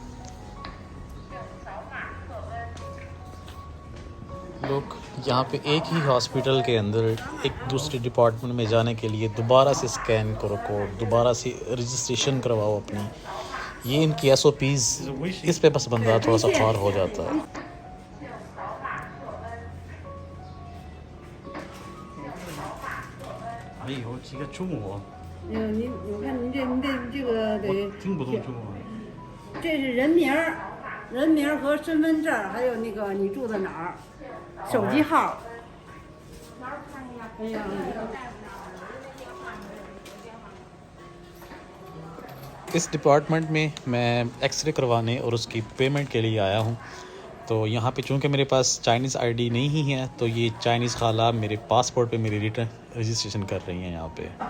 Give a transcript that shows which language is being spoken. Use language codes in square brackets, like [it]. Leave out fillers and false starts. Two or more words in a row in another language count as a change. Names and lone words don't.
[hi] लोग यहाँ पे एक ही हॉस्पिटल के अंदर एक दूसरे डिपार्टमेंट में जाने के लिए दोबारा से स्कैन करो कोड, दोबारा से रजिस्ट्रेशन करवाओ अपनी। ये इनकी SOPs, इस पे बस बंदा थोड़ा सा पार हो जाता है। [zh] 我看您这个得听不懂中文。这是人名和身份证，还有那个你住在哪儿，手机号。哎呀。 [hi] इस डिपार्टमेंट में मैं एक्सरे करवाने और उसकी पेमेंट के लिए आया हूँ। तो यहाँ पे चूँकि मेरे पास [en] Chinese ID [hi] नहीं है, तो ये चाइनीज़ खाला मेरे पासपोर्ट पे मेरी [en] return registration [hi] कर रही हैं यहाँ पे।